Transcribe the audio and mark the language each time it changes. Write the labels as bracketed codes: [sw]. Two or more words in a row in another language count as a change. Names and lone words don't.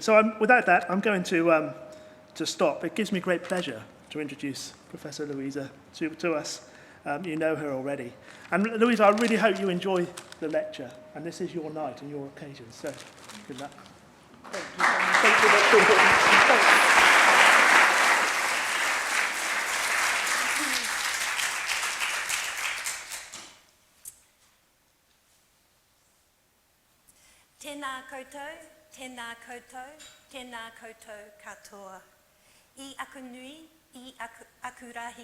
[en] So without that, I'm going to stop. It gives me great pleasure to introduce Professor Louisa to us. You know her already. And Louisa, I really hope you enjoy the lecture, and this is your night and your occasion, so good luck. Thank you. Thanks. [mi] Tēnā koutou, tēnā koutou, tēnā koutou katoa. I aku nui, I aku rahi.